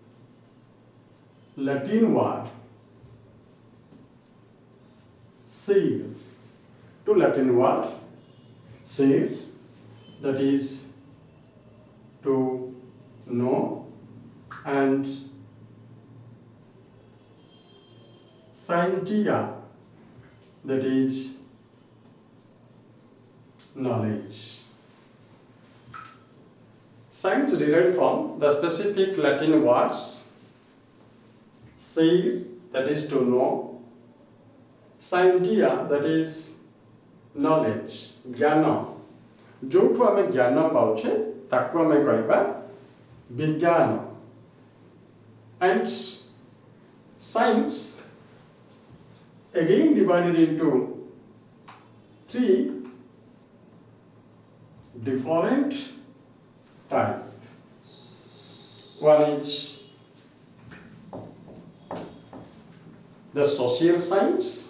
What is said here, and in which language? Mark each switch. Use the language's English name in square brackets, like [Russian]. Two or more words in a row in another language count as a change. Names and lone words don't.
[English] Latin word, "ser," two Latin word, "ser," that is to know, and "scientia," that is knowledge. Science derived from the specific Latin words "ser," that is to know, "scientia," that is knowledge, [Odia] ज्ञान. ଯୋଉଠୁ ଆମେ ଜ୍ଞାନ ପାଉଛେ ତାକୁ ଆମେ କହିବା ବିଜ୍ଞାନ. [English] And science again divided into three different types. One is the social science.